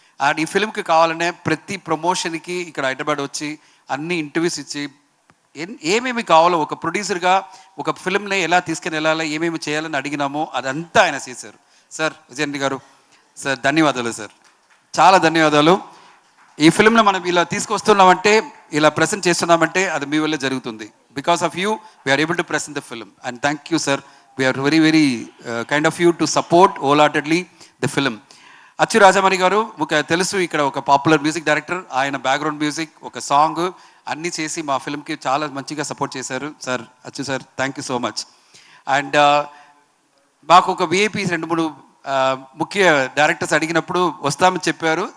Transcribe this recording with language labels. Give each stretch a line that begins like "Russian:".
Telugu: And ఈ ఫిలింకి కావాలనే ప్రతి ప్రమోషన్కి ఇక్కడ హైదరాబాద్ వచ్చి అన్ని ఇంటర్వ్యూస్ ఇచ్చి ఏమేమి కావాలో ఒక ప్రొడ్యూసర్గా ఒక ఫిలింని ఎలా తీసుకుని వెళ్ళాలో ఏమేమి చేయాలని అడిగినామో అదంతా ఆయన చేశారు. సార్ విజయరెడ్డి గారు, సార్ ధన్యవాదాలు సార్, చాలా ధన్యవాదాలు. ఈ ఫిలింలో మనం ఇలా తీసుకొస్తున్నామంటే, ఇలా ప్రెజెంట్ చేస్తున్నామంటే అది మీ వల్లే జరుగుతుంది.
English: Because of you we are able to present the film. And thank you sir. We are very kind of you to support wholeheartedly the film.
Telugu: అచ్చు రాజమణి గారు ఒక తెలుసు, ఇక్కడ ఒక పాపులర్ మ్యూజిక్ డైరెక్టర్. ఆయన బ్యాక్గ్రౌండ్ మ్యూజిక్, ఒక సాంగ్ అన్నీ చేసి మా ఫిల్మ్కి చాలా మంచిగా సపోర్ట్ చేశారు. సార్ అచ్చు sir,
English: Thank you so much.
Telugu: And మాకు ఒక విఐపీ 2-3 ముఖ్య డైరెక్టర్స్ అడిగినప్పుడు వస్తామని చెప్పారు.